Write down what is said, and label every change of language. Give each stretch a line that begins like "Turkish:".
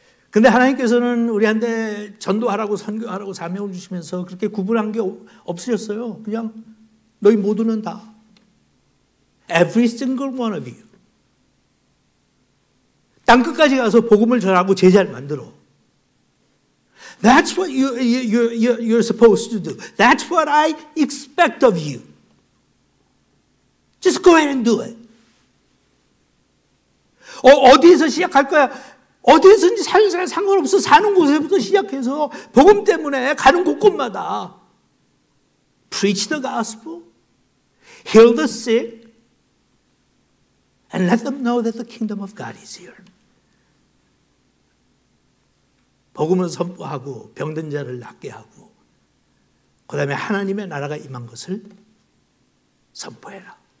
Korean: 근데 하나님께서는 우리한테 전도하라고 선교하라고 사명을 주시면서 그렇게 구분한 게 없으셨어요. 그냥 너희 모두는 다.
English: Every single one of you.
Korean: 땅끝까지 가서 복음을 전하고 제자를 만들어.
English: That's what you're supposed to do. That's what I expect of you. Just go ahead and do it.
Korean: 어디에서 시작할 거야? 어디에서든지 상관없어. 사는 곳에부터 시작해서 복음 때문에 가는 곳곳마다
English: preach the gospel, heal the sick, and let them know that the kingdom of God is here.
Korean: 복음을 선포하고 병든 자를 낫게 하고 그 다음에 하나님의 나라가 임한 것을 선포해라.